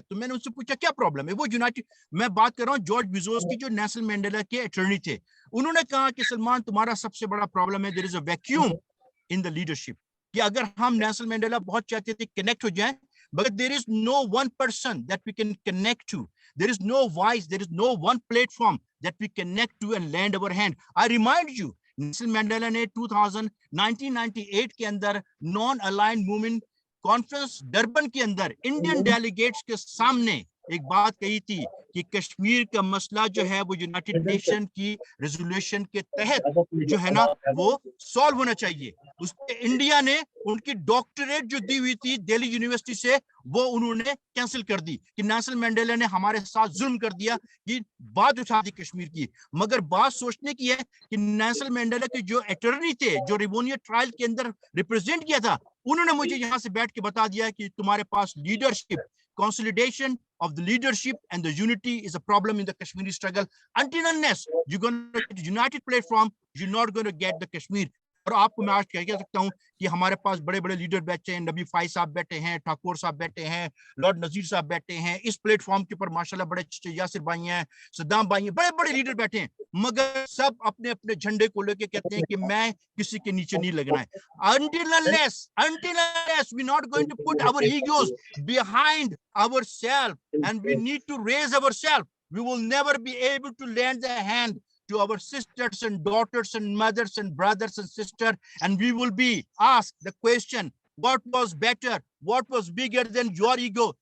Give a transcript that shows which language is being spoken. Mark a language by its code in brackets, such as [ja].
[ur] تو میں نے ان سے پوچھا کیا پرابلم ہے. وہ یونائٹیڈ, میں بات کر رہا ہوں جارج بیزوس کی جو نیلسن مینڈیلا کے اٹرنی تھے, انہوں نے کہا کہ سلمان تمہارا سب سے بڑا پرابلم ہے, [en] there is a vacuum in the leadership, [ur] کہ اگر ہم نیلسن مینڈیلا بہت چاہتے تھے کنیکٹ ہو جائیں, [en] but there is no one person that we can connect to. There is no voice, there is no one platform that we connect to and lend our hand. I remind you, [ur] Nelson Mandela نے 1998 کے اندر non aligned movement conference Durban کے اندر Indian delegates کے سامنے ایک بات کہی تھی کہ کشمیر کا مسئلہ جو ہے وہ یونائٹڈ نیشن کی ریزولوشن کے تحت جو ہے نا وہ سالو ہونا چاہیے. اس پہ انڈیا نے ان کی ڈاکٹریٹ جو دی ہوئی تھی دہلی یونیورسٹی سے وہ انہوں نے کینسل کر دی کہ نیلسن مینڈیلا نے ہمارے ساتھ ظلم کر دیا کہ بات اٹھا دی کشمیر کی. مگر بات سوچنے کی ہے کہ نیلسن مینڈیلا کے جو اٹرنی تھے جو ریبونیا ٹرائل کے اندر ریپرزینٹ کیا تھا, انہوں نے مجھے یہاں سے بیٹھ کے بتا دیا کہ تمہارے پاس leadership, [en] consolidation of the leadership and the unity is a problem in the Kashmiri struggle. Until unless you're going to get a united platform, you're not going to get the Kashmir. [ur] اور آپ کو میں آج کہہ سکتا ہوں کہ ہمارے پاس بڑے بڑے لیڈر بیٹھے ہیں, نبی فائز صاحب بیٹھے ہیں, ٹھاکور صاحب بیٹھے ہیں, لارڈ نذیر صاحب بیٹھے ہیں, اس پلیٹ فارم کے اوپر ماشاءاللہ بڑے اچھے یاسر بھائی ہیں, صدام بھائی ہیں, بڑے بڑے لیڈر بیٹھے ہیں, مگر سب اپنے اپنے جھنڈے کو لے کے کہتے ہیں کہ میں کسی کے نیچے نہیں لگنا ہے. [en] Until unless we're not going to put our egos behind ourselves and we need to raise ourselves, we will never be able to lend a hand to our sisters and daughters and mothers and brothers and sisters, and we will be asked the question, what was better, what was bigger than your ego?